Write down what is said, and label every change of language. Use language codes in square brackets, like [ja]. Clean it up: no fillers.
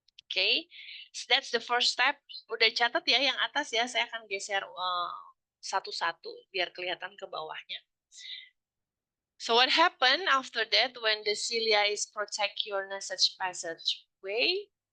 [en] Okay, so that's the first step. [id] Udah catat ya yang atas ya, saya akan geser satu-satu biar kelihatan ke bawahnya. [en] So what happened after that when the cilia is protect your nasal passageway?